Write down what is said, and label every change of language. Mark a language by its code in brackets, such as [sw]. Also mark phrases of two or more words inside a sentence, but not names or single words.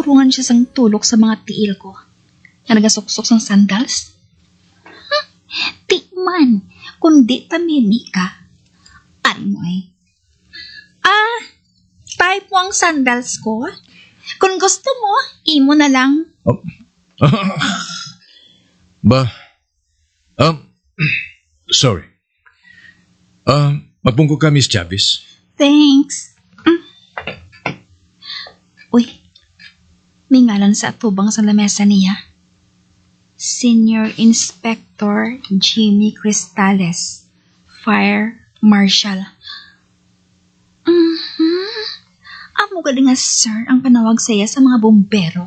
[hil] siya sang tulok sa mga tiil ko na nagasuksok sang sandals. Di man, kundi tamimi ka. Ano ay? Type mo ang sandals ko. Kung gusto mo, imo na lang. Ba? Sorry. Mapungko ka, Miss Chavez. [en] Thanks. [hil] Uy, may ngalan sa atubang sa lamesa niya. [en] Senior Inspector Jimmy Cristales, Fire Marshal. [hil] Amo galing nga, sir, ang panawag saya sa mga bombero.